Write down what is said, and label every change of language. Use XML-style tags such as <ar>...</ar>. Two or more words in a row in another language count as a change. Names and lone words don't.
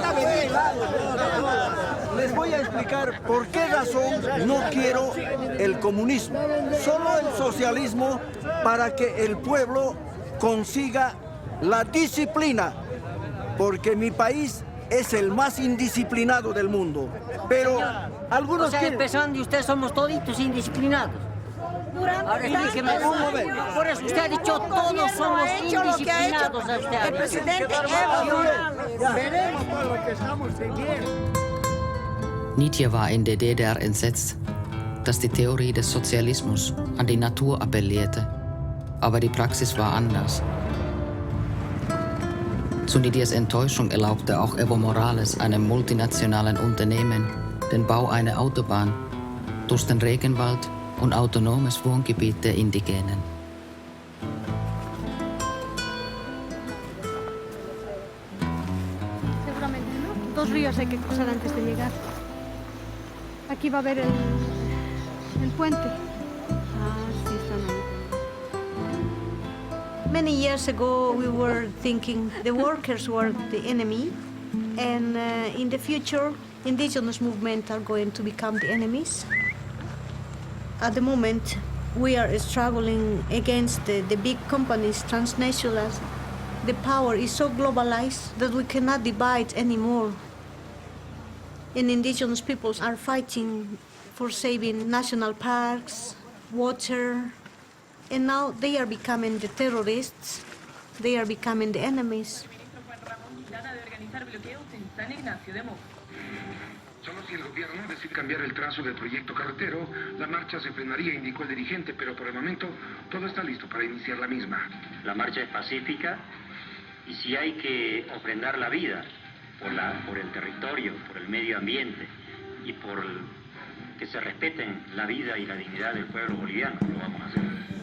<es>Les voy a explicar por qué razón no quiero el comunismo, solo el socialismo, para que el pueblo consiga la disciplina, porque mi país es el más indisciplinado del mundo. Pero algunos quieren... empezando y ustedes somos toditos indisciplinados. Ahora explíqueme un momento. Por eso usted ha dicho todos somos indisciplinados. El presidente Veremos por lo que estamos siguiendo.</es> <de>Nietzsche war in der DDR entsetzt, dass die Theorie des Sozialismus an die Natur appellierte, aber die Praxis war anders. Zu Nietzsches Enttäuschung erlaubte auch Evo Morales einem multinationalen Unternehmen den Bau einer Autobahn durch den Regenwald und autonomes Wohngebiet der Indigenen.</de> <es>Seguramente, ¿no? 2 ríos hay que cruzar antes de llegar. Aquí va a haber el puente. sí,</es> <en>Many years ago, we were thinking the workers were the enemy, and in the future, indigenous movements are going to become the enemies. At the moment, we are struggling against the big companies, transnationals. The power is so globalized that we cannot divide anymore. And indigenous peoples are fighting for saving national parks, water, and now they are becoming the terrorists, they are becoming the enemies.</en> <es>Solo si el gobierno decide cambiar el trazo del proyecto carretero, la marcha se frenaría, indicó el dirigente, pero por el momento todo está listo para iniciar la misma. La marcha es pacífica y si hay que ofrendar la vida por el territorio, por el medio ambiente y por que se respeten la vida y la dignidad del pueblo boliviano, lo vamos a hacer.</es>